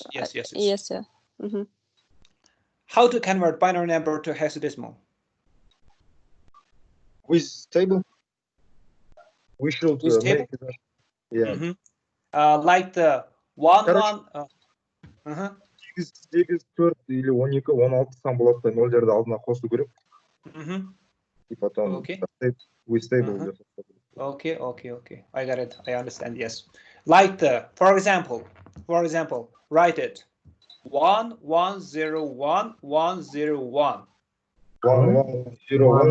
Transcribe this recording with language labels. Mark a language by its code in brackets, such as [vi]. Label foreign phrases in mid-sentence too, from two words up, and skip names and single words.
[en] Yes. How to convert binary number to hexadecimal? With table. We should make it. Yeah. Like the 1, 1. [kk] 8, 4 или 12, 16 сан болады да, нөлдерді алдына қосу керек. [ru] И потом [en] with table. Okay. I got it. I understand. Yes. Like the, for example, write it. 1, 1, 0, 1, 1, 0, 1. 1, 1, 0, 1,